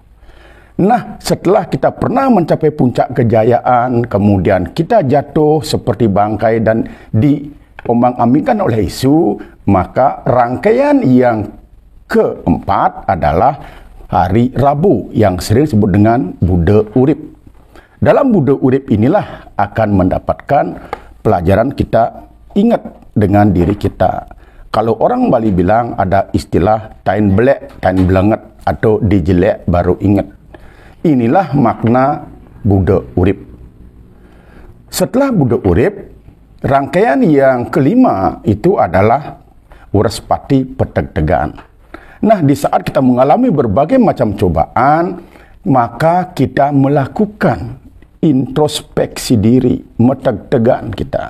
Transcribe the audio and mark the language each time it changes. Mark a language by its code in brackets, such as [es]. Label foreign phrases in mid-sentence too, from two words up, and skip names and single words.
[id] Nah, setelah kita pernah mencapai puncak kejayaan, kemudian kita jatuh seperti bangkai dan diombang-ambingkan oleh isu, maka rangkaian yang keempat adalah hari Rabu yang sering disebut dengan Buddha Urip. Dalam Buddha Urip inilah akan mendapatkan pelajaran kita ingat dengan diri kita. Kalau orang Bali bilang ada istilah [ban] tain belek, tain belenget, [id] atau dijelek baru ingat. Inilah makna Buddha Urip. Setelah Buddha Urip, rangkaian yang kelima itu adalah Waraspati Petegtegan. Nah, di saat kita mengalami berbagai macam cobaan, maka kita melakukan introspeksi diri, metegtegan kita.